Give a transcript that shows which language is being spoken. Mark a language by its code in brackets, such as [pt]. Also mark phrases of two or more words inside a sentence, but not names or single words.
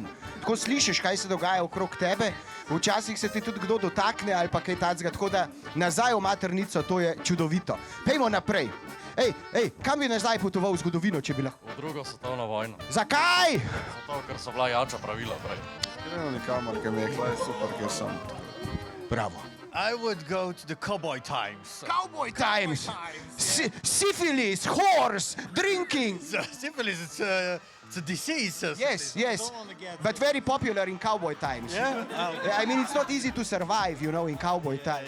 [sl] Tako slišiš, kaj se dogaja okrog tebe, včasih se ti tudi kdo dotakne ali pa kaj tacga, tako da nazaj v maternico, to je čudovito. Pejmo naprej. Kam bi nazaj potoval v zgodovino, če bi lahko? V drugo svetovno vojno. Zakaj? Zato, ker so bila jača pravila prej. Gremo nikamor, ker mi je kaj super, ker sem. Bravo. [en] I would go to the cowboy times. Cowboy times. Syphilis, horse, drinking. Syphilis, it's a disease. Yes. But very popular in cowboy times. Yeah? I mean, it's not easy to survive, in cowboy times.